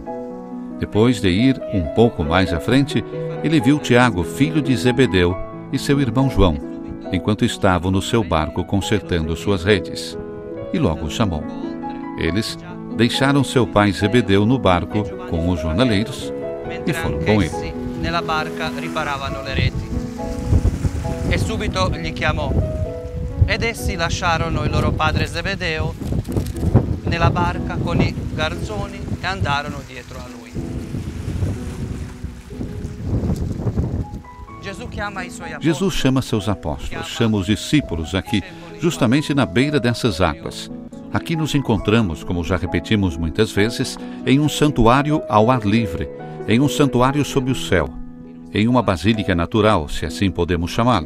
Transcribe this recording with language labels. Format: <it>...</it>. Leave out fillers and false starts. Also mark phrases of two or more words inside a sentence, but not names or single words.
<pt>Depois de ir um pouco mais à frente, ele viu Tiago, filho de Zebedeu, e seu irmão João, enquanto estavam no seu barco consertando suas redes. E logo o chamou. Eles deixaram seu pai Zebedeu no barco com os jornaleiros e foram com ele.</pt> <it>Nella barca riparavano le reti. E subito li chiamò. Ed essi lasciarono il loro padre Zebedeo nella barca con i garzoni e andarono dietro a lui.</it> <pt>Jesus chama seus apóstolos, chama os discípulos aqui, justamente na beira dessas águas. Aqui nos encontramos, como já repetimos muitas vezes, em um santuário ao ar livre, em um santuário sob o céu, em uma basílica natural, se assim podemos chamá-la.</pt>